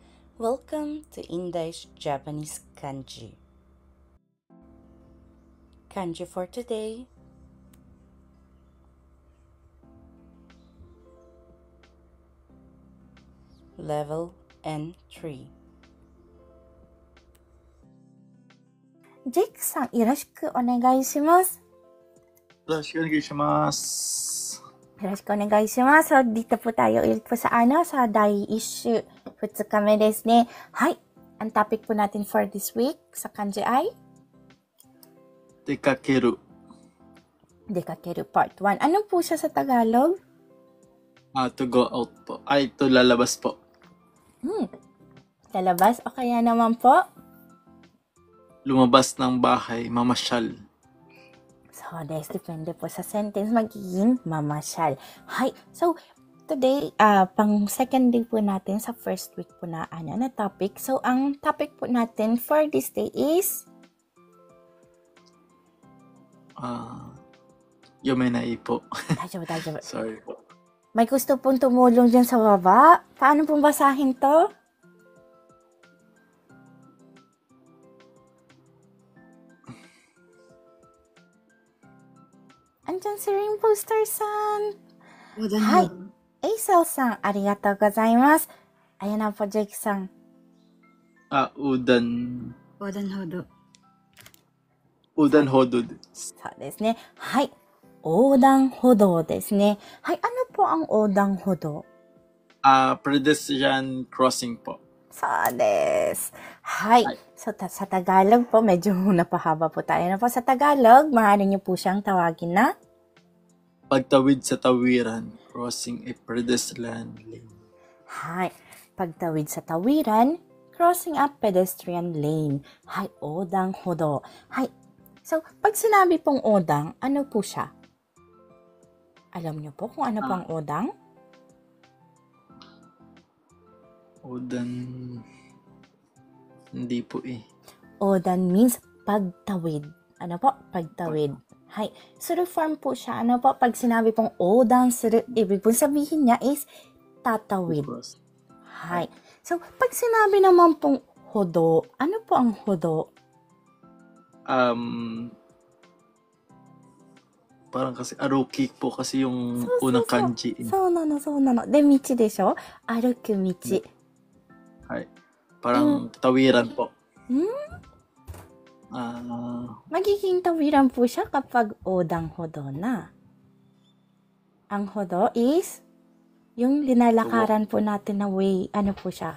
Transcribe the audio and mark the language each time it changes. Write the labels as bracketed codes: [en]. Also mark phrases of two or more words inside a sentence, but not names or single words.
[en] Welcome to English Japanese Kanji. Kanji for today. Level N3. [ja] ジェイクさん、よろしくお願いします。よろしくお願いします。よろしくお願いします。 [tl] So, dito po tayo ulit po sa day issue [ja] 2 日目ですね。 [tl] はい。Ang topic po natin [en] for this week [tl] sa kanji ay [ja] 出かける。 [tl] Dekakeru Part 1. Ano po siya sa Tagalog? [en] To go out po. To [tl] lalabas po. Lalabas o kaya naman po? Lumabas ng bahay, mamasyal. So, depende po sa sentence, magiging mamasyal. Hi. So, today, pang [en] second day [tl] po natin sa [en] first week [tl] po na topic. So, ang topic po natin [en] for this day [tl] is Yomenai po. Daijoubu. Sorry po. May gusto pong tumulong dyan sa baba. Paano pong basahin to? Andyan si Rainbow Star-san. Hi. [ja] Aisel-san, ありがとうございます. [tl] Ayan na po, Jake-san. Udan. [ja] 横断歩道。横断歩道. そうですね。はい。横断歩道ですね。 [tl] はい。Ano po ang 横断歩道? [en] Pedestrian crossing po. [ja] そうです。 [tl] はい。So, sa Tagalog po, medyo napahaba po tayo na po. Sa Tagalog, maaari niyo po siyang tawagin na Pagtawid sa tawiran. [en] Crossing a pedestrian lane. [tl] はい。Pagtawid sa tawiran, [en] crossing a pedestrian lane. [ja] はい。横断歩道。 [tl] はい。So, pag sinabi pong odang, ano po siya? Alam niyo po kung ano po ang odang? Udan. Hindi po eh. Odan means pagtawid. Ano po? Pagtawid. Hay. Suru form po siya. Ano po? Pag sinabi pong [ja] 横断する, [tl] ibig pong sabihin niya is tatawid. Hay. So, pag sinabi naman pong hodo, ano po ang hodo? Parang kasi aruki po kasi yung unang kanji. [ja] そうなの、そうなの。で、道でしょ？歩く道。 [tl] Parang tawiran po. Magiging tawiran po siya kapag odang hodo na. Ang hodo is yung linalakaran po natin na way. Ano po siya?